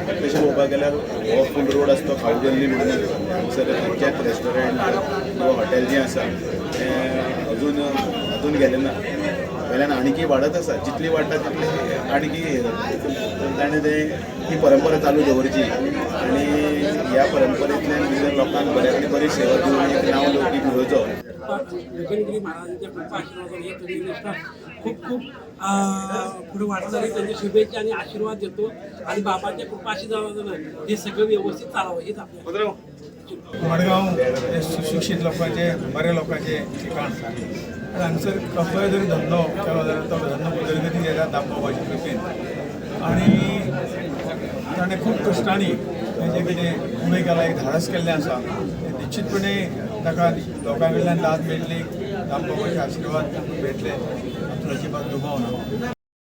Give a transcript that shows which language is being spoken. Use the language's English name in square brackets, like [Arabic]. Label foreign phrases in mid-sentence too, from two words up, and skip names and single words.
[Konkani] तशें पळोवपाक गेल्यार हो फूल रोड आसा तो खाऊ गल्ली म्हणून हांगसर खंयचेंच रेस्टॉरंट किंवा हॉटेल जें आसा तें अजून गेलें ना. वयल्यान आनीकय वाडत आसा, जितली वाडटा तितली आनीकय हे जाता. तर ताणें ही परंपरा चालू दवरची आनी ह्या परंपरेंतल्यान भितर लोकांक बरे आनी बरी सेवा दिवन एक नांव लौकीक उडोवचो. [Marathi] गगनगिरी महाराजांच्या कृपा आशीर्वादाने हे प्रतिष्ठान खूप खूप पुढे वाटत झाली. त्यांच्या शुभेच्छा आणि आशीर्वाद देतो आणि बाबाच्या कृपा आशीर्वादानं हे सगळं व्यवस्थित चालावं हेच आपलं. [Konkani] मडगांव हे सुशिक्षीत लोकांचे बरे लोकांचे ठिकाण आनी हांगसर कसलोय जरी धंदो केलो जाल्यार तो धंदो उदरगती येता दामबाबाचे कृपेन. आनी ताणें खूब कश्टांनी हें जें कितें उणें केलां, एक धाडस केल्लें आसा तें निश्चितपणे ताका लोकां कडल्यान दाद मेळटली, दामबाबाचे आशिर्वाद मेळटले हातून अजिबात दुबाव ना.